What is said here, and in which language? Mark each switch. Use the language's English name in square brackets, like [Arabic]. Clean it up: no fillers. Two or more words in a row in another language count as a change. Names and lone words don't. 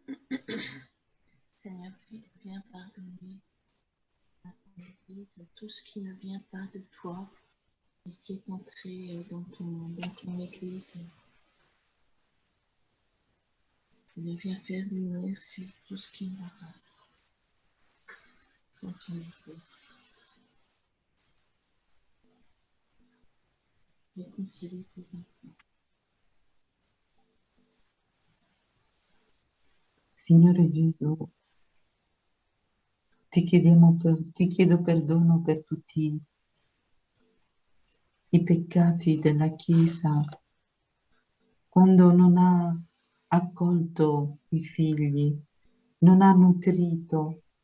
[French] Seigneur, viens pardonner à ton Église tout ce qui ne vient pas de toi et qui est entré dans ton Église. Seigneur, viens faire lumière sur tout ce qui ne va pas dans ton Église. Réconcilier tes enfants. [Italian] Signore Gesù, ti chiedo perdono per tutti i peccati della Chiesa, quando non ha accolto i figli, non ha nutrito,